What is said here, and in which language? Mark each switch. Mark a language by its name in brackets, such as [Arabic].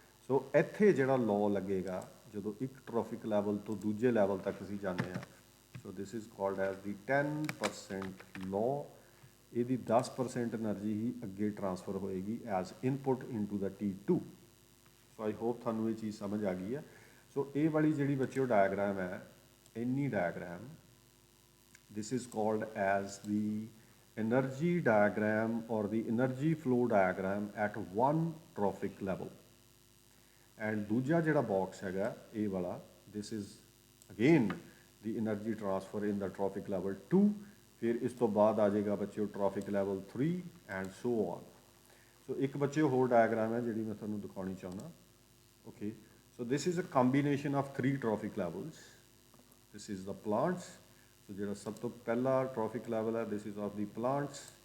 [Punjabi] ਸੋ ਇੱਥੇ ਜਿਹੜਾ ਲਾਅ ਲੱਗੇਗਾ ਜਦੋਂ ਇੱਕ ਟ੍ਰੋਫਿਕ ਲੈਵਲ ਤੋਂ ਦੂਜੇ ਲੈਵਲ ਤੱਕ ਅਸੀਂ ਜਾਂਦੇ ਹਾਂ, [English] So this is called as the 10% law. [Punjabi] ਇਹਦੀ 10% એનર્ਜੀ ਹੀ ਅੱਗੇ ਟਰਾਂਸਫਰ ਹੋਏਗੀ as input into ਦਾ T2। So I hope ਤੁਹਾਨੂੰ ਇਹ ਚੀਜ਼ ਸਮਝ ਆ ਗਈ ਹੈ। ਸੋ ਇਹ ਵਾਲੀ ਜਿਹੜੀ ਬੱਚਿਓ ਡਾਇਆਗ੍ਰਾਮ ਹੈ, ਇੰਨੀ diagram, [English] this is called as the energy diagram or the energy flow diagram at one trophic level। and [Punjabi] ਦੂਜਾ ਜਿਹੜਾ ਬਾਕਸ ਹੈਗਾ ਇਹ ਵਾਲਾ, [English] this is again the energy transfer in the trophic level 2। [Punjabi] ਫਿਰ ਇਸ ਤੋਂ ਬਾਅਦ ਆ ਜਾਏਗਾ ਬੱਚਿਓ [English] trophic level 3 and so on। [Punjabi] ਸੋ ਇੱਕ ਬੱਚਿਓ ਹੋਰ ਡਾਇਆਗ੍ਰਾਮ ਹੈ ਜਿਹੜੀ ਮੈਂ ਤੁਹਾਨੂੰ ਦਿਖਾਉਣੀ ਚਾਹੁੰਦਾ। [English] Okay, so this is a combination of 3 trophic levels। this is the plants। [Punjabi] ਸੋ ਜਿਹੜਾ ਸਭ ਤੋਂ ਪਹਿਲਾ ਟ੍ਰੋਫਿਕ ਲੈਵਲ ਹੈ [English] This is of the plants.